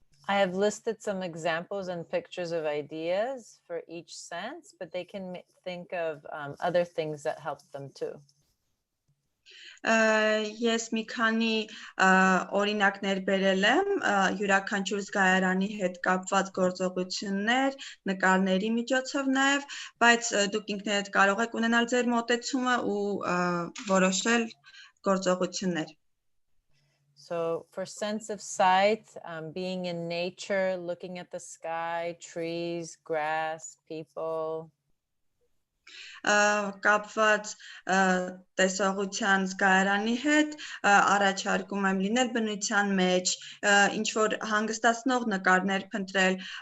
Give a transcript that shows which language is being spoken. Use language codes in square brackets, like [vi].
[en] I have listed some examples and pictures of ideas for each sense, but they can think of other things that help them too. [hy] Ես մի քանի օրինակներ բերել եմ յուրաքանչյուր զգայարանի հետ կապված գործողություններ, նկարների միջոցով նաև, բայց դուք ինքներդ կարող եք ունենալ ձեր մոտեցումը ու որոշել գործողություններ. [en] So for sense of sight, being in nature, looking at the sky, trees, grass, people. [hy] Կապված տեսողության զգայարանի հետ առաջարկում եմ լինել բնության մեջ, ինչ որ հանգստացնող նկարներ փնտրել,